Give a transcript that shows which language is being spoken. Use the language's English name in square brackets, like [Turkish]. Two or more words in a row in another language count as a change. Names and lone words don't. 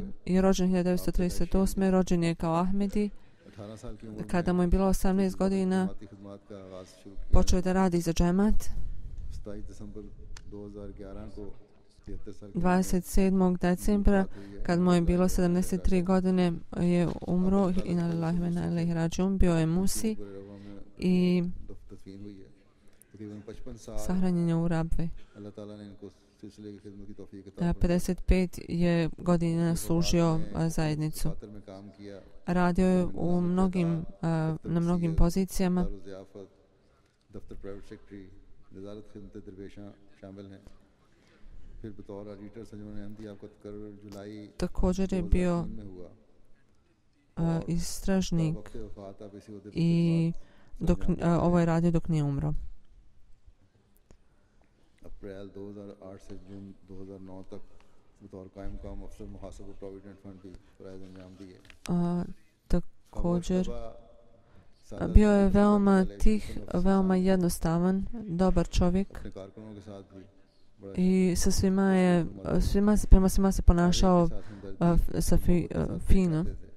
[Bosnian] i rođen 1938. rođen je kao Ahmedi. Kada mu je bilo 18 godina, počeo je da radi za džemat. 27. decembra, kad mu je bilo 73 godine, je umro. [Arabic] إنا لله وإنا إليه راجعون. [Bosnian] Bio je Musi i sahranjen je u Rabvi. 55 je godina služio zajednicu. Radio je na mnogim pozicijama. Također je bio istražnik i ovo je radio dok nije umro. [Urdu] اپریل 2008 سے جون 2009 تک بطور قائم کام افسر محاسبہ [English] Provident Fund [Urdu] بھی فرائض انجام دیے. [Bosnian] Također bio je veoma tih, veoma jednostavan, dobar čovjek i prema svima se ponašao fino.